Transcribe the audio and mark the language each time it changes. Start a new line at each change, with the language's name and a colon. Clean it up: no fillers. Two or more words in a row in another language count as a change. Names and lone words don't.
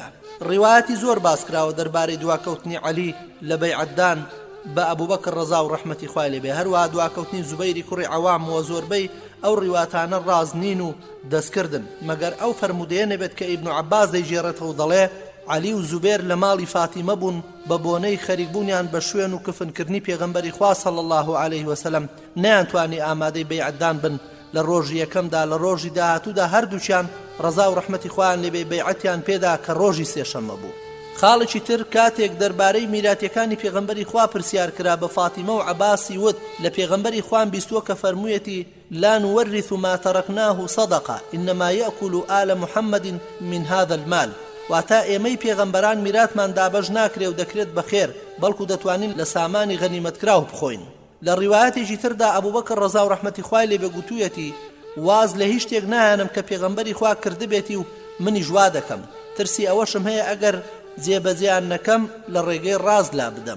Central Kurdish: ڕیوایەتی زۆر باس کراوە دەربارەی دواکەوتنی عەلی لە بەیعەتدان بە ئەبوو بەکر ڕەزا و ڕەحمەتی خوای لێبێ، هەروەها دواکەوتنی زوبەیری کوڕی عەوام و زۆربەی ئەو ڕیواتانە ڕاز نین و دەستکردن، مەگەر ئەو فەرمودەیە نەبێت کە ئیبن عەباس دەیژێڕێتەوە و دەڵێ علی و زوبێر لە ماڵی فاتیمە بوون بە بۆنەی خەریکبوونیان بە شوێن و کفنکردنی پێغەمبەری خوا
Arabic: صلی الله عليه وسلم
Central Kurdish: نەیانتوانی ئامادەی بەیعەتدان بن لە ڕۆژی یەکەمدا. لە ڕۆژی داهاتوودا هەردووچیان ڕەزا و ڕەحمەتی خوایان لێبێ بەیعەتیان پێدا کە ڕۆژی سێشەممە بوو. خاڵێکی تر کاتێک دەربارەی میراتیەکانی پێغەمبەری خوا پرسیار کرا بە فاتیمە و عەباسی وت لە پێغەمبەری خوان بیستووە کە فەرموویەتی
Arabic: لا نورث ما تركناه صدقة إنما يأكل آل محمد من هذا المال،
Central Kurdish: واتە ئێمەی پێغەمبەران میراتمان دابەش ناکرێ و دەکرێت بەخێر بەڵکو دەتوانین لە سامانی غەنیمەتکراو بخۆین. لە ڕیوایەتێکی تردا ئەبوو بەکر ڕەزا و ڕەحمەتی خوای لێبێ گوتوویەتی واز لە هیچ شتێک نایانم کە پێغەمبەری خوا کردبێتی و منیش وا دەکەم، ترسی ئەوەشم هەیە ئەگەر جێبەجێیان نەکەم لە ڕێگەی ڕاست لا بدەم.